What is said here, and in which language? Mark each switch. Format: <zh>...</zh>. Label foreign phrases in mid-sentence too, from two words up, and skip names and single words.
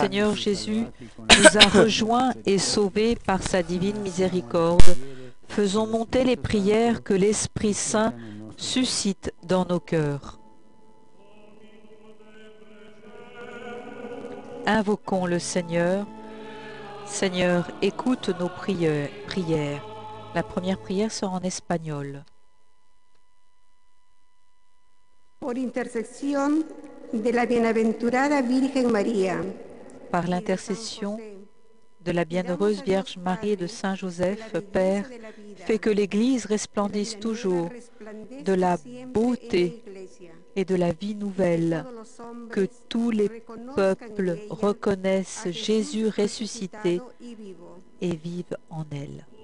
<fr>Seigneur Jésus, nous a rejoints et sauvés par sa divine miséricorde, faisons monter les prières que l'Esprit Saint suscite dans nos cœurs. Invoquons le Seigneur. Seigneur, écoute nos prières. La première prière sera en espagnol.</fr> <es>Por intercesión de la bienaventurada Virgen María,</es> <fr>Par l'intercession de la bienheureuse Vierge Marie et de Saint Joseph, Père, fais que l'Église resplendisse toujours de la beauté et de la vie nouvelle, que tous les peuples reconnaissent Jésus ressuscité et vivent en elle.</fr>